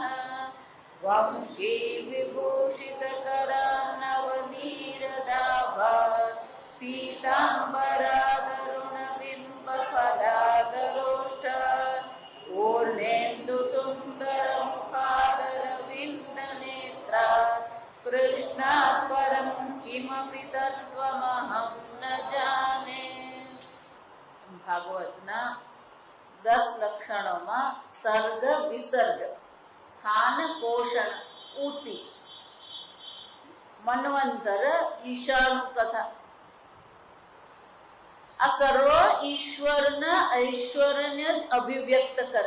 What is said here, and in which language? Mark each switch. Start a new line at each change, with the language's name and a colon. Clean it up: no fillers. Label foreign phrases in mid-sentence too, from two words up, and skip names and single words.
Sanskrit: वंशी विभूषितकरान्नवनीरदाभा पीताम्बरादरुणबिम्बफलादरोष्ठ पूर्णेन्दुसुन्दरमुखादरविन्दनेत्रा। कृष्णात् परं किमपि तत्त्वमहं न जाने।
Gujarati: ભાગવતના 10 લક્ષણોમાં
Sanskrit: सर्ग विसर्ग स्थान पोषण उति मन्वंतर ईशानु कथा
Gujarati: આ સર્વ ઈશ્વરના ઐશ્વર્યને અભિવ્યક્ત કરે.